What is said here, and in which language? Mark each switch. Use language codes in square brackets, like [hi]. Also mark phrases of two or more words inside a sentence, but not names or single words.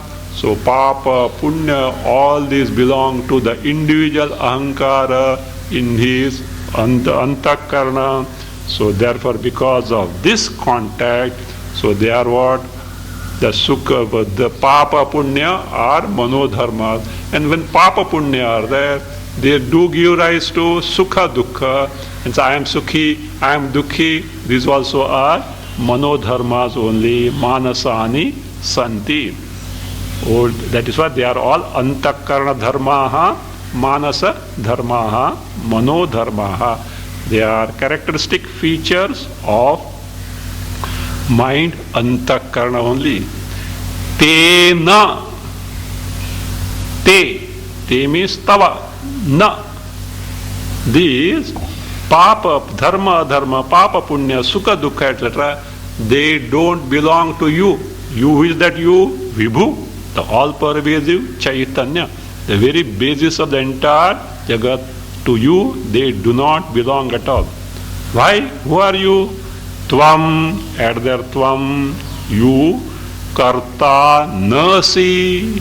[en] So [sa] papa, punya, [en] all these belong to the individual ahankara in his antakarna. So therefore, because of this contact, so they are what? The sukha, the [sa] papa, punya [en] are manodharmas. And when [sa] papa, punya [en] are there, they do give rise to [sa] sukha, dukkha. [en] And so I am sukhi, I am dukhi. These also are manodharmas only, [sa] manasani santi. [en] Oh, that is why they are all [sa] antakarna dharmaha, manasa dharmaha, manodharmaha. [en] They are characteristic features of mind, antakarna only. Te na. Te means tava. Na. [sa] These papa, dharma, papa, punya, sukha, dukkha, [en] etc. They don't belong to you. You, who is that you? Vibhu, the all-pervasive Chaitanya. The very basis of the entire Jagat. To you, they do not belong at all. Why? Who are you? Tvam, add there tvam, you, [sa] karta, nasi.